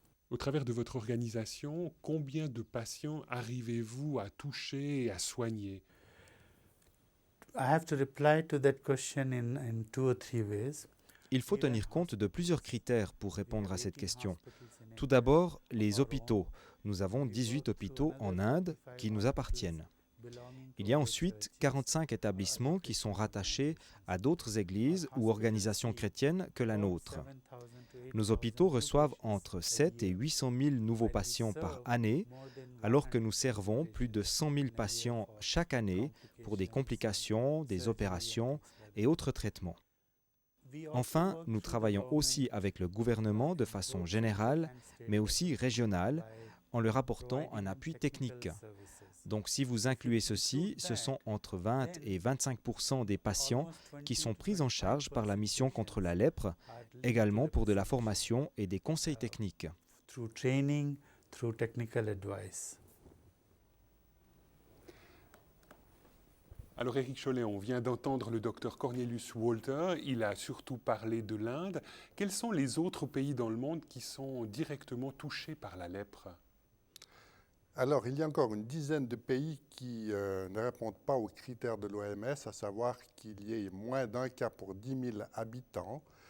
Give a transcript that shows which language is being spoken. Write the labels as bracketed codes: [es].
[fr] Au travers de votre organisation, combien de patients arrivez-vous à toucher et à soigner? [en] I have to reply to that question in 2 or 3 ways. [fr] Il faut tenir compte de plusieurs critères pour répondre à cette question. Tout d'abord, les hôpitaux. Nous avons 18 hôpitaux en Inde qui nous appartiennent. Il y a ensuite 45 établissements qui sont rattachés à d'autres églises ou organisations chrétiennes que la nôtre. Nos hôpitaux reçoivent entre 7 et 800 000 nouveaux patients par année, alors que nous servons plus de 100 000 patients chaque année pour des complications, des opérations et autres traitements. Enfin, nous travaillons aussi avec le gouvernement de façon générale, mais aussi régionale, en leur apportant un appui technique. Donc si vous incluez ceci, ce sont entre 20 et 25% des patients qui sont pris en charge par la mission contre la lèpre, également pour de la formation et des conseils techniques. [en] Through training, through technical advice. [fr] Alors Éric Chollet, on vient d'entendre le docteur Cornelius Walter, il a surtout parlé de l'Inde. Quels sont les autres pays dans le monde qui sont directement touchés par la lèpre? Alors, il y a encore une dizaine de pays qui ne répondent pas aux critères de l'OMS, à savoir qu'il y ait moins d'un cas pour 10 000 habitants.